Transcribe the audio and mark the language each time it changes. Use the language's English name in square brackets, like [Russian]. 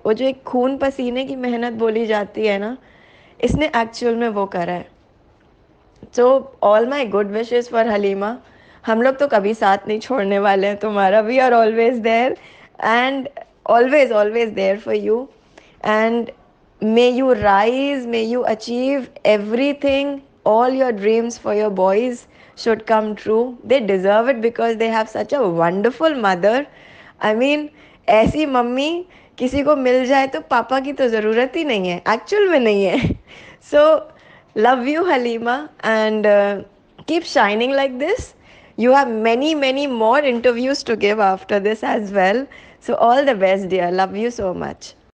[Hindi] वो जो एक खून पसीने की मेहनत बोली जाती है ना, इसने एक्चुअल में वो करा है। [English] So all my good wishes for Halima. [Hindi] हम लोग तो कभी साथ नहीं छोड़ने वाले हैं तुम्हारा। [English] We are always there, and always always there for you. And may you rise, may you achieve everything, all your dreams for your boys should come true. They deserve it because they have such a wonderful mother. I mean, [Hindi] ऐसी mummy किसी को मिल जाए तो पापा की तो ज़रूरत ही नहीं है, एक्चुअल में नहीं है। [English] So love you Haleema, and keep shining like this. You have many more interviews to give after this as well. So all the best dear. Love you so much.